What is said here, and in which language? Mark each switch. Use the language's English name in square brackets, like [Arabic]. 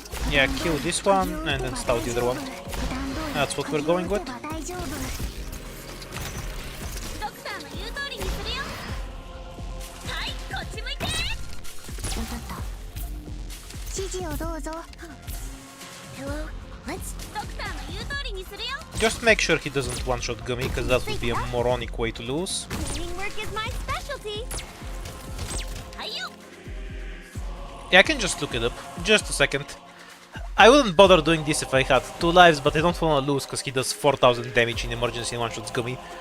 [English] Yeah, kill this one and then stall the other one. That's what we're going with. [Japanese] ドクターの言う通りにするよ。はい、こっち向いて。分かった。指示をどうぞ。 [English] Hello, let's. [Japanese] ドクターの言う通りにするよ。 [English] Just make sure he doesn't one-shot Gummy, because that would be a moronic way to lose. Cleaning work is my specialty. [Japanese] はいよ。 [English] Yeah, I can just look it up. Just a second. I wouldn't bother doing this if I had 2 lives, but I don't want to lose because he does 4000 damage in emergency and one-shots Gummy.